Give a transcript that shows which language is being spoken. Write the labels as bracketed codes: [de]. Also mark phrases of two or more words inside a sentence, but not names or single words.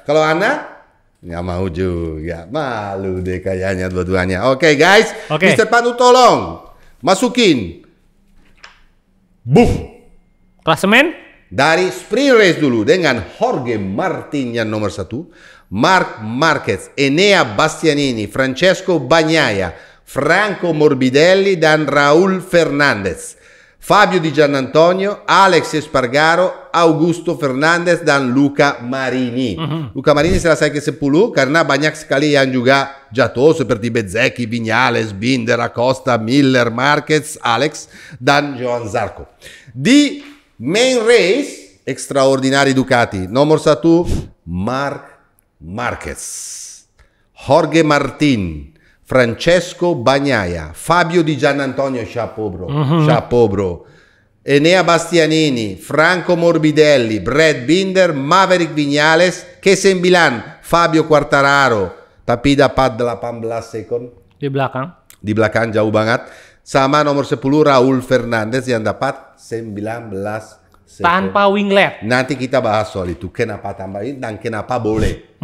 [id] Kalau Anda nggak mau juga. Malu deh kayaknya dua-duanya. Oke, guys. Mr. Pandu tolong masukin. Boom. Klasemen? Dari [en] sprint race [id] dulu dengan Jorge Martin yang nomor 1, Marc Marquez, Enea Bastianini, Francesco Bagnaia, Franco Morbidelli dan Raúl Fernández, Fabio Di Giannantonio, Alex Espargaro, Augusto Fernandez dan Luca Marini. Luca Marini selesai ke-10 karena banyak sekali yang juga jatuh seperti Bezzecchi, Viñales, Binder, Acosta, Miller, Marquez, Alex dan Johan Zarco. Di [en] main race, [id] extraordinari Ducati. Nomor 1, Marc Marquez, Jorge Martin, Francesco Bagnaia, Fabio Di Giannantonio, chapeau bro, Enea Bastianini, Franco Morbidelli, Brad Binder, Maverick Viñales, Kesembilan, Fabio Quartararo, tapi dapat 18 second. Di belakang jauh banget. Sama nomor 10 Raúl Fernandez yang dapat 19 second. Tanpa winglet. Nanti kita bahas soal itu. Kenapa tambahin dan kenapa boleh.